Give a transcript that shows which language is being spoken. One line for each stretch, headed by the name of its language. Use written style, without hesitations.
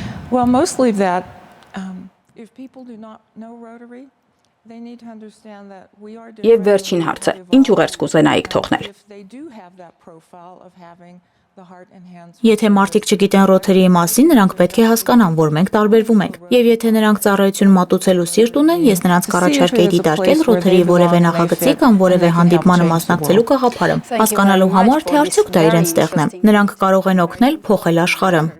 English: Well, mostly that if people do not know Rotary, they need to understand that we are
Armenian: Եվ վերջին հարցը, ինչ ուղերձ կուզենայիք թողնել։
English: if they do have that profile of having the heart and hands.
Armenian: Եթե մարդիկ չգիտեն Ռոթերիի մասին, նրանք պետք է հասկանան, որ մենք տարբերվում ենք։ Եվ եթե նրանք ծառայություն մատուցելու սիրտ ունեն, ես նրանց կառաջարկեի դիտարկել Ռոթերիի որևէ նախագծի կամ որևէ հանդիպմանը մասնակցելու գաղափարը, հասկանալու համար, թե արդյոք դա իրենց տեղն է։ Նրանք կարող են օգնել փոխել աշխարհը։